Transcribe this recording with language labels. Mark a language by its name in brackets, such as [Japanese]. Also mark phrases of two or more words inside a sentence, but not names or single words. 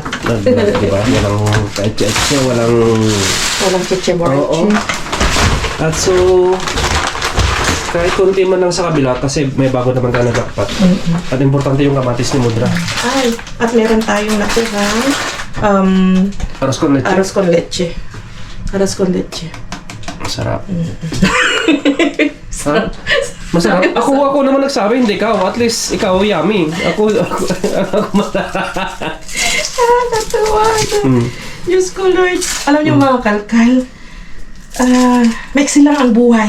[Filipino] Diba? Walang kaitse, walang chiche-moreche. At so, kahit konti man lang sa kabila kasi may bago naman tayo nagkakapat. At importante yung kamatis ni Mudra. Ay, at meron tayong natirang [Spanish] Aros con leche. Aros con leche. [Filipino] Masarap. Ha? Masarap? Ako naman nagsabi, hindi ikaw. [English] At least [Filipino] ikaw yummy. Ako Natuwa. Diyos ko, Lord. Alam niyo mga kalkal, maiksi lang ang buhay.